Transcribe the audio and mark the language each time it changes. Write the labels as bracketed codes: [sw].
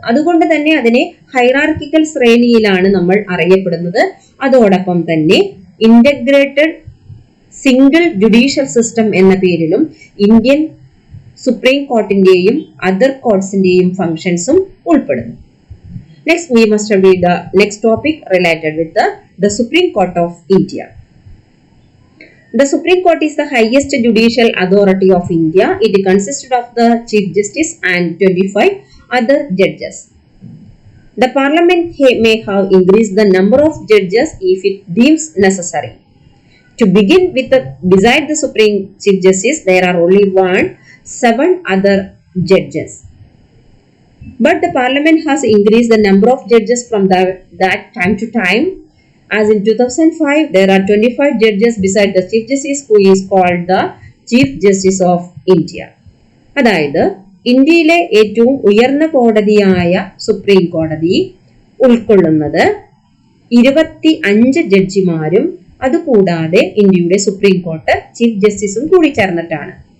[ml] അതുകൊണ്ട് തന്നെ അതിനെ ഹൈറാർക്കിക്കൽ ശ്രേണിയിലാണ് നമ്മൾ അറിയപ്പെടുന്നത്. അതോടൊപ്പം തന്നെ [en] integrated single judicial system [ml] എന്ന പേരിലും ഇന്ത്യൻ സുപ്രീം കോർട്ടിന്റെയും അതർ കോർട്സിന്റെയും ഫങ്ഷൻസും ഉൾപ്പെടുന്നു. [en] Next we must read the next topic related with the Supreme Court of India. The Supreme Court is the highest judicial authority of India. It consisted of the Chief Justice and 25 other judges. The Parliament may have increased the number of judges if it deems necessary. To begin with, beside the Supreme Chief Justice, there are only 7 other judges. But the Parliament has increased the number of judges from that time to time. As in 2005, there are 25 judges beside the Chief Justice, who is called the Chief Justice of India. [ml] അതായത് ഇന്ത്യയിലെ ഏറ്റവും ഉയർന്ന കോടതിയായ supreme കോടതി ഉൾക്കൊള്ളുന്നത് 25 ജഡ്ജിമാരും അതുകൂടാതെ ഇന്ത്യയുടെ supreme court chief ജസ്റ്റിസും കൂടി ചേർന്നിട്ടാണ്.